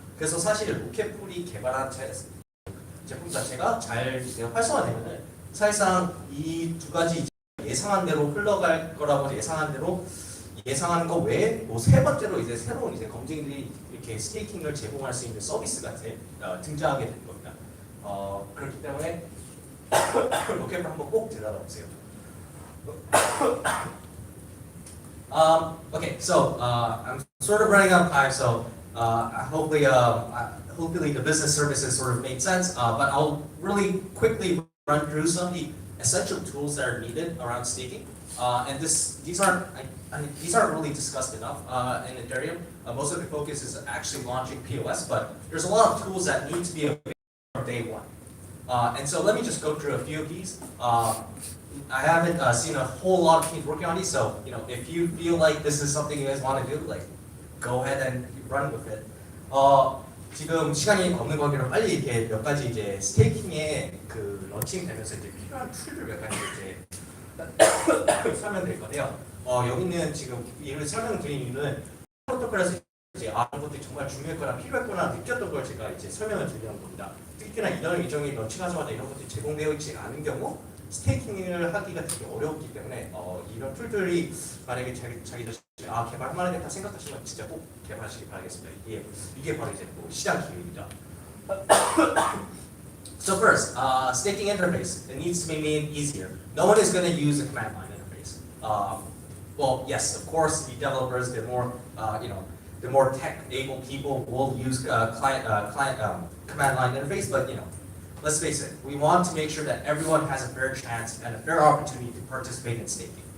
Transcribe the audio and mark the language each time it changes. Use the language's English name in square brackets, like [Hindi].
[Korean] 그래서 사실 로켓풀이 개발한 제품 자체가 잘 활성화되면은 사실상 이 두 가지 예상한 대로 흘러갈 거라고 예상하는 거 외에 뭐 세 번째로 이제 새로운 이제 검증들이 이렇게 스테이킹을 제공할 수 있는 서비스가 등장하게 될 겁니다. 그렇기 때문에 로켓풀 한번 꼭 들여다보세요. [English] Okay, so I'm sort of running out of time, so hopefully the business services sort of made sense, but I'll really quickly run through some of the essential tools that are needed around staking. And these aren't really discussed enough in Ethereum. Most of the focus is actually launching POS, but there's a lot of tools that need to be available from day one. And so let me just go through a few of these. I haven't seen a whole lot of teams working on these, so if you feel like this is something you guys want to do, like go ahead and run with it. [Korean] 지금 시간이 없는 관계로 빨리 이렇게 몇 가지 이제 스테이킹에 그 런칭 되면서 이제 필요한 툴들 몇 가지 이제 설명드릴 건데요. 여기는 지금 이걸 설명드린 이유는 프로토콜에서 이제 이런 것들이 정말 중요했거나 필요했거나 느꼈던 걸 제가 이제 설명을 드리는 겁니다. 특히나 이런 일정이 런칭하자마자 이런 것들이 제공되어 있지 않은 경우 스테이킹을 하기가 되게 어렵기 때문에 이런 툴들이 만약에 자기들 개발할 만하겠다 생각하시면 진짜 꼭 개발하시기 바라겠습니다. 이게 바로 이제 시장 기회입니다. [English] So first, staking interface. It needs to be made easier. No one is going to use a command line interface. Well, yes, of course, the developers, the more tech-able people will use command line interface, but let's face it, we want to make sure that everyone has a fair chance and a fair opportunity to participate in staking.